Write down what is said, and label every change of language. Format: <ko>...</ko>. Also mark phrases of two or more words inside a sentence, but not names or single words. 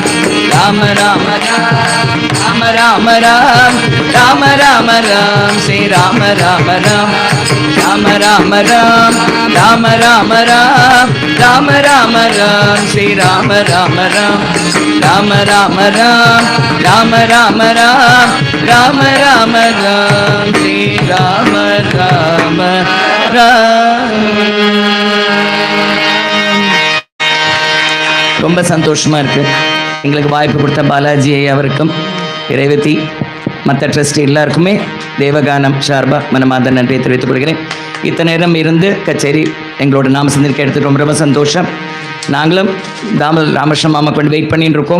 <hi>राम राम राम राम राम राम राम राम श्री राम राम राम राम राम राम राम राम राम राम राम राम श्री राम राम राम राम राम राम राम राम राम राम राम राम श्री राम राम राम.</hi> <ta>ரொம்ப சந்தோஷமாக இருக்குது. எங்களுக்கு வாய்ப்பு கொடுத்த பாலாஜி அவருக்கும் இறைவதி மற்ற ட்ரஸ்ட் எல்லாருக்குமே தேவகானம் சார்பாக மனமார்ந்த நன்றியை தெரிவித்துக் கொள்கிறேன். இத்தனை நேரம் இருந்து கச்சேரி எங்களோட நாம சந்திரிக்க எடுத்துட்டு ரொம்ப ரொம்ப சந்தோஷம். நாங்களும் ராமகிருஷ்ண மாமா கொண்டு வெயிட் பண்ணிட்டு இருக்கோம்.</ta>